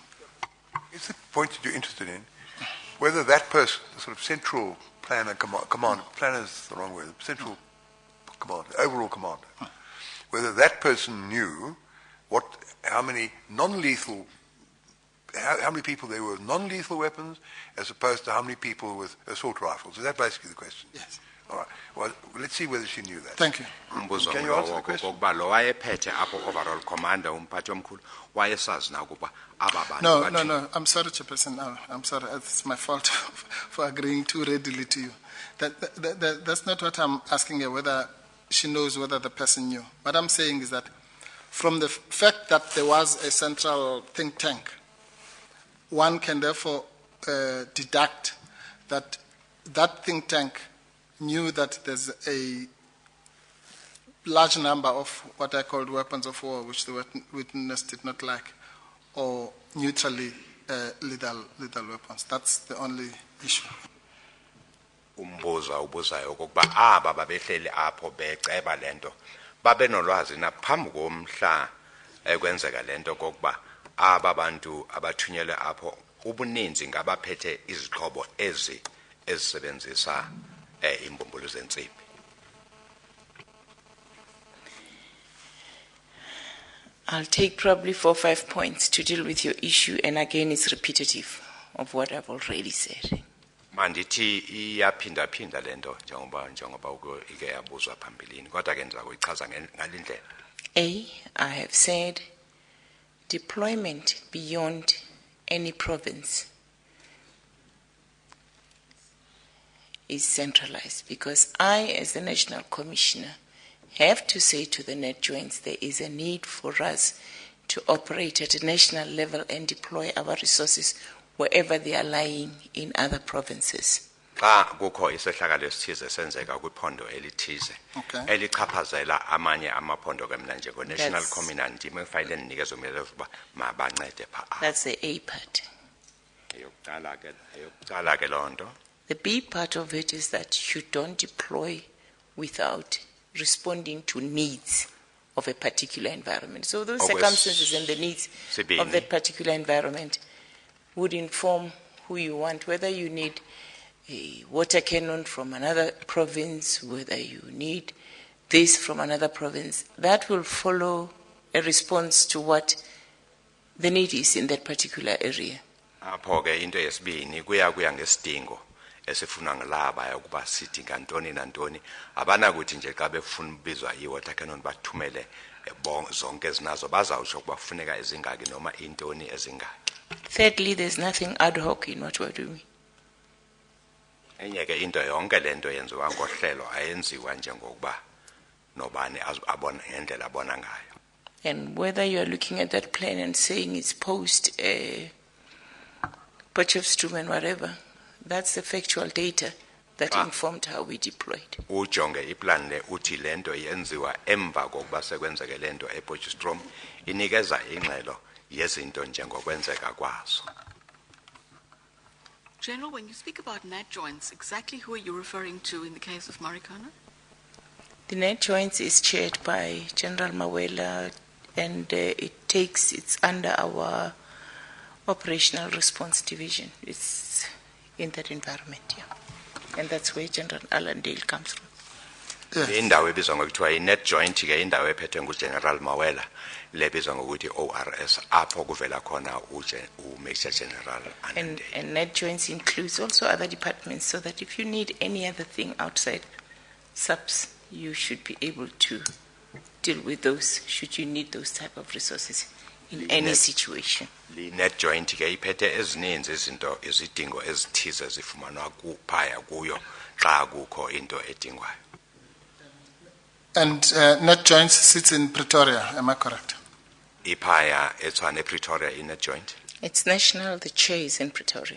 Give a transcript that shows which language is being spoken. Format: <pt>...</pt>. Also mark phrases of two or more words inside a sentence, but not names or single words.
<en>Is the point that you're interested in whether that person, the sort of central planner, commander, planner is the wrong word, central commander, overall commander, whether that person knew how many non-lethal, how many people there were with non-lethal weapons as opposed to how many people with assault rifles? Is that basically the question? Yes. All right. Well, let's see whether she knew that. Thank you. Can you answer the question? overall commander</en> <xh>umphathi omkhulu wayesazi na ukuba aba bantu</xh> <en>No. I'm sorry, Chairperson. No, I'm sorry. It's my fault for agreeing too readily to you. That's not what I'm asking her, whether she knows whether the person knew. What I'm saying is that from the fact that there was a central think tank, one can therefore deduct that that think tank knew that there's a large number of what I called weapons of war, which the witness did not like, or neutrally lethal weapons. That's the only issue.</en> <xh>Umbuzo ubuzayo ukuba aba babehleli apho beceba lento babe nolwazi naphambi komhla ekwenzeka lento kokuba aba bantu abathunyelwe apho ubuninzi ngabaphethe izixhobo ezisebenzisa imbumbulu zentsimbi.</xh> <en>I'll take probably 4 or 5 points to deal with your issue, and again it's repetitive of what I've already said.</en> <xh>Mandithi iyaphinda lento njengoba ike yabuzwa phambilini kodwa ke ndiza kuyichaza ngalindlela.</xh> <en>I have said deployment beyond any province is centralized, because I, as the National Commissioner, have to say to the net joints there is a need for us to operate at a national level and deploy our resources wherever they are lying in other provinces.</en> <xh>Xa kukho isehlakalo esithize senzeka kwiphondo elithize elichaphazela amanye amaphondo ke mna nje</xh> <en>national commandant</en> <xh>imefayile ndinikeza umyalelo ukuba mabancede pha.</xh> <en>That's the A part.</en> <xh>Eyokuqala ke lonto.</xh> <en>The B part of it is that you don't deploy without responding to needs of a particular environment. So those circumstances and the needs of that particular environment would inform who you want, whether you need a water cannon from another province, whether you need this from another province. That will follow a response to what the need is in that particular area.</en> <xh>Apho ke into yesibini kuya ngesidingo esifuna ngilaba ukuba sidinga ntoni nantoni abanakuthi nje xa befuna ubizwa</xh> <en>iwater cannon</en> <xh>bathumele zonke ezinazo bazawusho ukuba kufuneka ezingaki noma intoni ezingaki.</xh> <en>Thirdly, there's nothing ad hoc in what we're doing.</en> <xh>Enye ke into yonke lento yenziwa ngohlelo ayenziwa njengokuba nobani abona ngendlela abona ngayo.</xh> <en>And whether you are looking at that plan and saying it's post Potchefstroom and whatever, that's the factual data that informed how we deployed.</en> <xh>Ujonge iplan le uthi lento yenziwa emva kokuba sekwenzeke lento ePotchefstroom inikeza ingxelo yezinto njengokwenzeka kwazo.</xh> <en>General, when you speak about net joints, exactly who are you referring to in the case of Marikana? The net joints is chaired by General Mawela, and it's under our operational response division. It's in that environment, yeah. And that's where General Alan Dale comes from.</en> <xh>Indawo ebizwa ngokuthiwa</xh> <en>i-net joint</en> <xh>ke indawo ephethwe nguGeneral Mawela lebizwa ngokuthi ORS apho kuvela khona uMajor General</xh> <en>and net joints includes also other departments, so that if you need any other thing outside subs, you should be able to deal with those should you need those type of resources in any situation. The net joint</en> <xh>ke iphethe ezininzi izinto izidingo ezithize zifumanwa kuphaya kuyo xa kukho into edingwayo.</xh> <en>And net joint sits in Pretoria, am I correct?</en> <xh>Ipaya eTshwane Pretoria in</xh> <en>net joint. It's national, the chair is in Pretoria.</en>